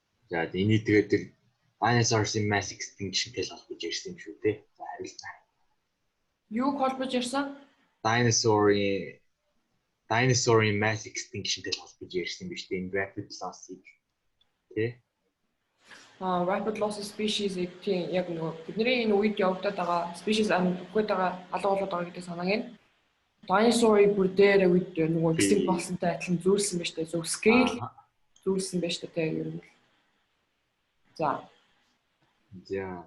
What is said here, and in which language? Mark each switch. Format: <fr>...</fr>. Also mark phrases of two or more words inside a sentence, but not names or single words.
<mn>За энийг тэгээд тэр dinosaurs-ийн</mn> <en>mass extinction-</en> <mn>тэй л холбож ярьсан юм шүү дээ. За хариултаа. Юу холбож ярьсан? Dinosaur-ийн</mn> <en>mass extinction-</en> <mn>тэй л холбож ярьсан биз дээ. Энэ</mn> <en>rapid loss-</en> <mn>ыг тий.</mn> <en>Rapid loss of species</en> <mn>тийм яг нөгөө бидний энэ үед явагдаад байгаа species үгээд байгаа алга болоод байгаа гэдэг санааг нь dinosaur-ыг бүр дээр үед нөгөө extinct болсонтой адилхан зөөлсөн байж тээ. Зөв scale зөөлсөн байж тээ ер нь. За.</mn> <en>Yeah.</en>